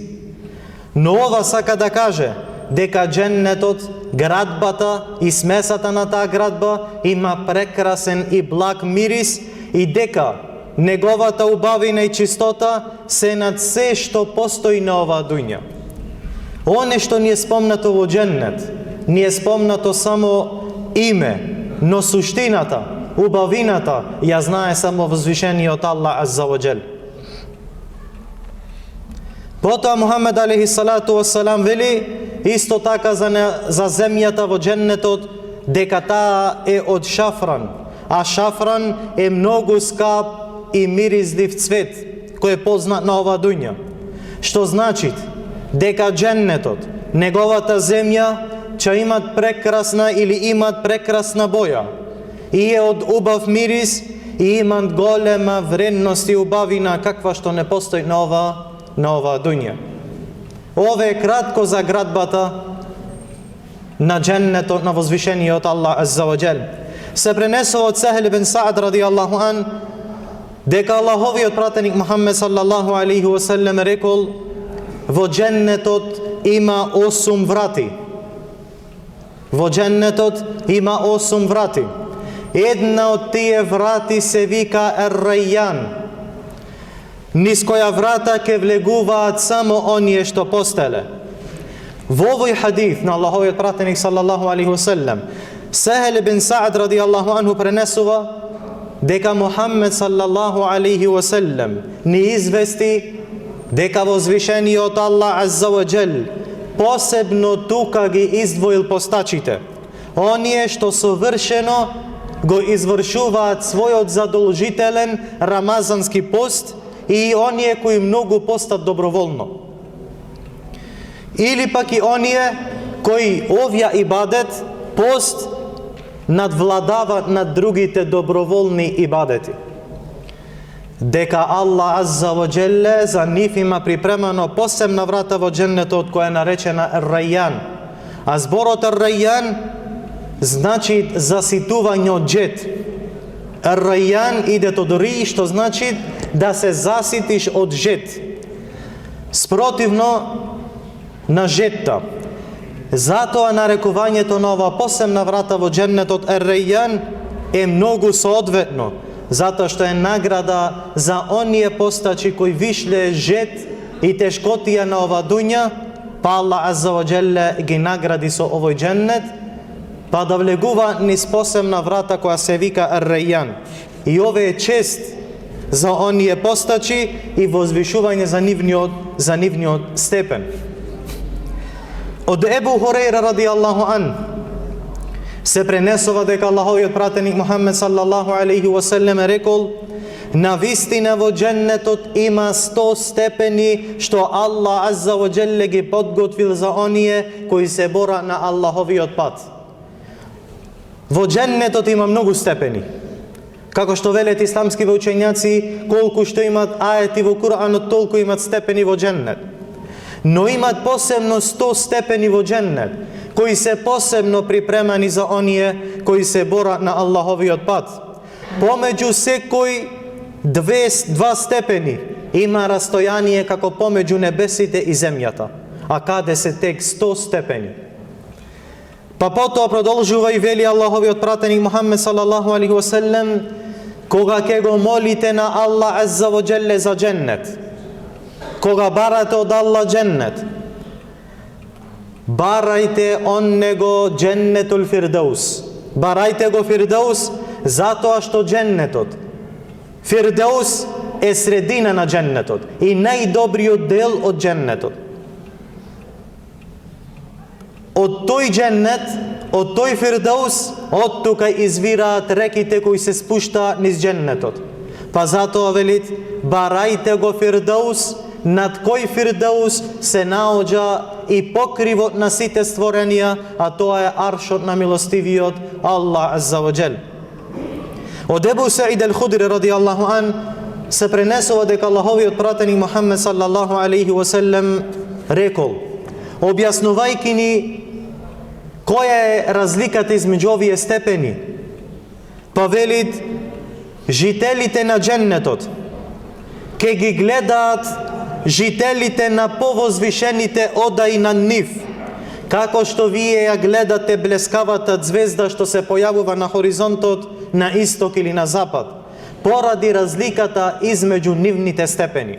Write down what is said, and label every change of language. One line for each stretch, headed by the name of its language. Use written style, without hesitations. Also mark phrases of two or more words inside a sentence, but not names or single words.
Macedonian: Но ова сака да каже дека дженнетот, градбата и смесата на таа градба има прекрасен и благ мирис и дека неговата убавина и чистота се над се што постои на оваа дуња. Оне што ни е спомнато во дженнет, ни е спомнато само име, но суштината, убавината ја знае само возвишениот Аллах
Arabic: عز وجل.
Macedonian: Потоа Мухамед
Arabic: عليه الصلاة والسلام
Macedonian: вели исто така за земјата во дженнетот дека таа е од шафран, а шафран е многу скап и миризлив цвет кој е познат на оваа дуња. Што значи дека дженнетот, неговата земја, че имат прекрасна или имат прекрасна боја и е од убав мирис и имат голема вредност и убавина каква што не постои на оваа дуња. Ова е кратко за градбата на дженнетот на возвишениот Аллах
Arabic: عز وجل.
Macedonian: Се пренесува од Сахл ибн Саад
Arabic: رضي الله عنه
Macedonian: дека Аллаховиот пратеник Мухаммед
Arabic: صلى الله عليه وسلم
Macedonian: рекол: во дженнетот има 8 врати. Во дженнетот има 8 врати. Една од тие врати се вика Ер-Рајјан. Низ која врата ке влегуваат само оние што постеле. Во овој хадис на Аллаховиот пратеник
Arabic: صلى الله عليه وسلم,
Macedonian: Сахл ибн Саад
Arabic: رضي الله عنه
Macedonian: пренесува дека Мухаммед
Arabic: صلى الله عليه وسلم
Macedonian: ни извести дека возвишениот Аллах
Arabic: عز وجل
Macedonian: посебно тука ги издвоил постачите, оние што совршено го извршуваат својот задолжителен рамазански пост и оние кои многу постат доброволно. Или пак и оние кои овја ибадет, пост, надвладават над другите доброволни ибадети. Дека Аллах
Arabic: عز وجل
Macedonian: за нив има припремано посебна врата во дженнетот која е наречена Ер-Рајјан. А зборот Ер-Рајјан значи заситување од џет. Ер-Рајјан иде од ри, што значи да се заситиш од жет. Спротивно на жетта. Затоа нарекувањето на ова посебна врата во дженнетот Ер-Рајјан е многу соодветно, затоа што е награда за оние постачи кои вишле жет и тешкотија на ова дуња, па Аллах
Arabic: عز وجل
Macedonian: ги награди со овој дженнет, па да влегува низ посебна врата која се вика Ер-Рајјан. И ова е чест за оние постачи и возвишување за нивниот степен. Од Ебу Хурейра
Arabic: رضي الله عنه
Macedonian: се пренесува дека Аллаховиот пратеник Мухаммед
Arabic: صلى الله عليه وسلم
Macedonian: рекол: навистина во дженнетот има 100 степени што Аллах
Arabic: عز وجل
Macedonian: ги подготвил за оние кои се бора на Аллаховиот пат. Во дженнетот има многу степени. Како што велат исламските учењаци, колку што имат аети во Куранот, толку имат степени во дженнет. Но имат посебно 100 степени во дженнет, кои се посебно припремани за оние кои се борат на Аллаховиот пат. Помеѓу секој 2 степени има растојание како помеѓу небесите и земјата, а каде се тек 100 степени. Па потоа продолжува и вели Аллаховиот пратеник Мухаммед
Arabic: صلى الله عليه وسلم:
Macedonian: кога ќе го молите на Аллах
Arabic: عز وجل
Macedonian: за дженнет, кога барате од Аллах дженнет, барајте он него
Arabic: جنة الفردوس.
Macedonian: Барајте го фирдаус, затоа што дженнетот, фирдаус е средина на дженнетот и најдобриот дел од дженнетот. Од тој дженнет, од тој фирдаус, од тука извираат реките кои се спуштаат низ дженнетот. Па затоа велит: барајте го фирдаус, над кој фирдаус се наоѓа и покривот на сите створенија, а тоа е аршот на милостивиот Аллах
Arabic: عز وجل.
Macedonian: Од Ебу Саид ал-Худри
Arabic: رضي الله عنه
Macedonian: се пренесува дека Аллаховиот пратеник Мухаммед
Arabic: صلى الله عليه وسلم
Macedonian: рекол, објаснувајќи ни Која е разликата измеѓу овие степени? Па велит, жителите на дженнетот ке ги гледаат жителите на повозвишените одаи на нив, како што вие ја гледате блескавата звезда што се појавува на хоризонтот на исток или на запад, поради разликата измеѓу нивните степени.